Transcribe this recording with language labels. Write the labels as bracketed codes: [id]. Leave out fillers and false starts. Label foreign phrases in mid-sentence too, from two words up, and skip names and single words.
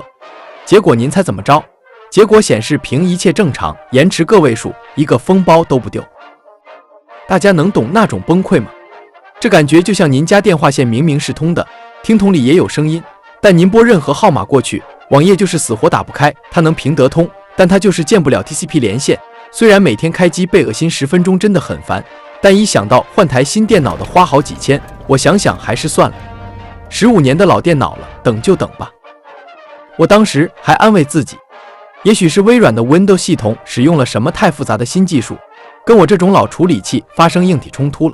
[zh] 結果您猜怎麼着？結果顯示屏一切正常，延遲個位數，一個封包都不丟。大家能懂那種崩潰嗎？這感覺就像您家電話線明明是通的，聽筒裡也有聲音，但您撥任何號碼過去，網頁就是死活打不開。它能屏得通，但它就是建不了 TCP 連線。雖然每天開機被惡心10分鐘真的很煩，但一想到換台新電腦的花好幾千，我想想還是算了。15年的老電腦了，等就等吧。我當時還安慰自己，也許是微軟的 Windows 系統使用了什麼太複雜的新技術，跟我這種老處理器發生硬體衝突了。